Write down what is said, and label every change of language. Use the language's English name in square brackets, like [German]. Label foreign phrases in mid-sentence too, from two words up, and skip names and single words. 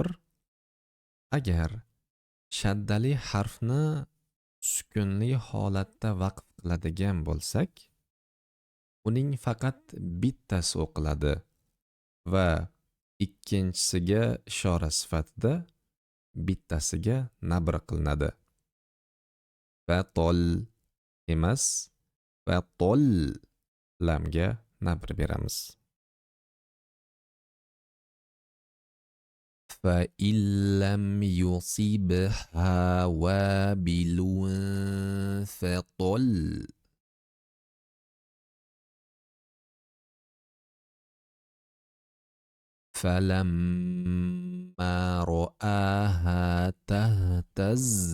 [Uzbek] Agar shaddali harfni sukunli holatda vaqf qiladigan bo'lsak, uning faqat bittasi o'qiladi va ikkinchisiga ishora sifatida bittasiga nabr qilinadi. Fatol emas, fatol lamga nabr beramiz. [Arabic] فَإِن لَّمْ يُصِبْهَا وَابِلٌ فَطَلٌّ فَلَمَّا رَآهَا تَهْتَزُّ